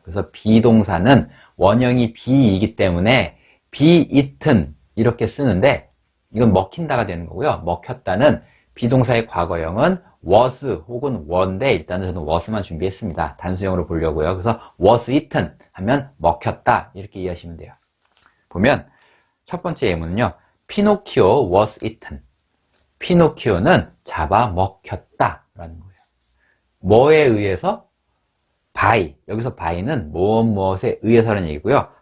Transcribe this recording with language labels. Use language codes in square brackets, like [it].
[ko] 그래서 비동사는 원형이 be이기 때문에 be eaten 이렇게 쓰는데 이건 먹힌다가 되는 거고요. 먹혔다는 비동사의 과거형은 was 혹은 were인데 일단은 저는 was만 준비했습니다. 단수형으로 보려고요. 그래서 was eaten 하면 먹혔다 이렇게 이해하시면 돼요. 보면 첫 번째 예문은요. [en] 피노키오 was eaten. [ko] 피노키오는 잡아먹혔다 라는 거예요. 뭐에 의해서? by. 여기서 by는 무엇에 의해서라는 얘기고요.